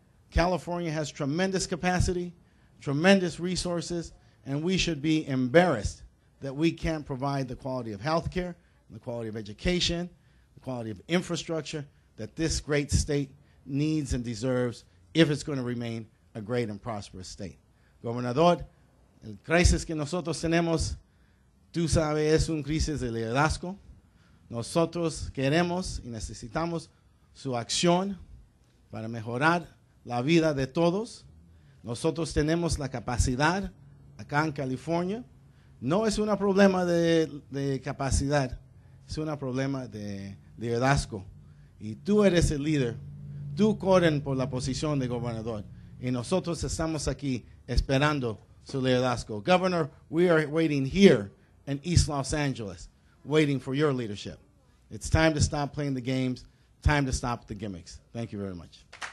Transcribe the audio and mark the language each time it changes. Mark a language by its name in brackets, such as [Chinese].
[English] California has tremendous capacity, tremendous resources, and we should be embarrassed that we can't provide the quality of health care, the quality of education, the quality of infrastructure that this great state needs and deserves if it's going to remain a great and prosperous state. [Spanish] Gobernador, el crisis que nosotros tenemos, tú sabes, es un crisis de liderazgo. Nosotros queremos y necesitamos su acción para mejorar la vida de todos. Nosotros tenemos la capacidad acá en California. No es un problema de capacidad, es un problema de liderazgo. Y tú eres el líder, tú corren por la posición de gobernador. Y nosotros estamos aquí esperando su liderazgo. [English] Governor, we are waiting here in East Los Angeles, waiting for your leadership. It's time to stop playing the games, time to stop the gimmicks. Thank you very much.